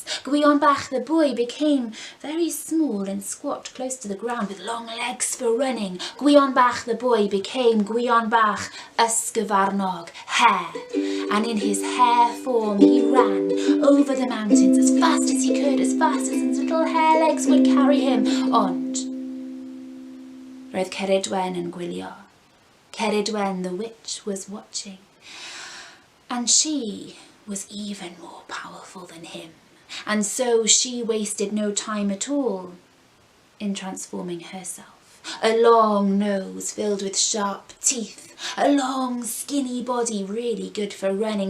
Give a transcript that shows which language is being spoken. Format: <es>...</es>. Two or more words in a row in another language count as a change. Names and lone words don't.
<en>Gwion Bach the boy became very small and squat close to the ground with long legs for running. Gwion Bach the boy became Gwion Bach Ysgyfarnog, hare, and in his hare form he ran over the mountains as fast as he could, as fast as his little hare legs would carry him.</en> <cy>Ond roedd Cerridwen yn gwylio.</cy> <en>Cerridwen the witch was watching. And she was even more powerful than him, and so she wasted no time at all in transforming herself. A long nose filled with sharp teeth, a long skinny body really good for running.</en>